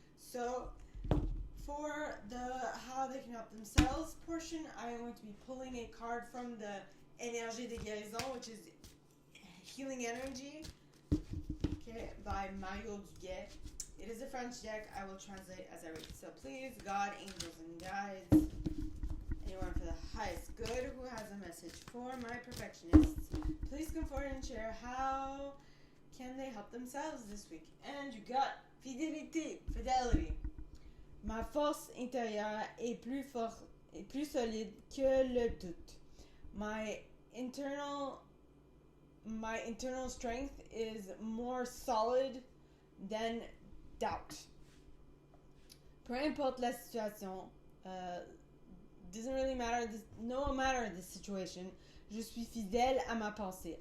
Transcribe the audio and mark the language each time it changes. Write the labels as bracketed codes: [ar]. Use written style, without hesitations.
[en] So, for the how they can help themselves portion, I am going to be pulling a card from the Énergie de Guérison, which is healing energy, okay, by Mario Duguay. It is a French deck. I will translate as I read. So please, God, angels, and guides, anyone for the highest good who has a message for my perfectionists, please come forward and share how can they help themselves this week. And you got fidelity. [fr] Ma force intérieure est plus forte et plus solide que le doute. [en] My internal strength is more solid than doubt. [fr] Peu importe la situation, [en] doesn't really matter. No matter the situation, [fr] je suis fidèle à ma pensée.